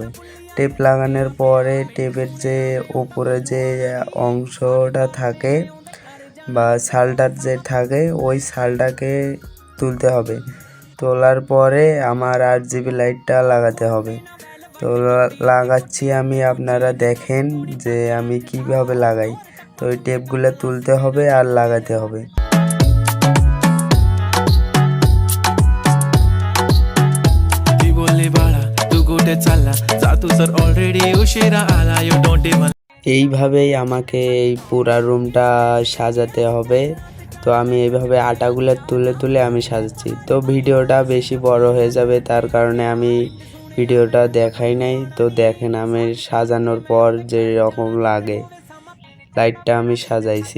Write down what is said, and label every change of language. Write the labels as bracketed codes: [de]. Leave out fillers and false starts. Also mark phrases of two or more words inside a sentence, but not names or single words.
[bn] টেপ লাগানোর পরে টেপের যে ওপরে যে অংশটা থাকে বা শালটার যে থাকে ওই শালটাকে তুলতে হবে। তোলার পরে আমার RGB লাইটটা লাগাতে হবে। তো লাগাচ্ছি আমি, আপনারা দেখেন যে আমি কিভাবে লাগাই। তো ওই টেপগুলো তুলতে হবে আর লাগাতে হবে। [mr] ती बोलली बाळा तू कुठे चालला जा तू तर ऑलरेडी उशिरा आला [en] you don't even [bn] এইভাবেই আমাকে এই পুরা রুমটা সাজাতে হবে। তো আমি এইভাবে আটাগুলো তুলে তুলে আমি সাজাচ্ছি। তো ভিডিওটা বেশি বড় হয়ে যাবে, তার কারণে আমি ভিডিওটা দেখাই নাই। তো দেখেন আমি সাজানোর পর যে রকম লাগে, লাইটটা আমি সাজাইছি।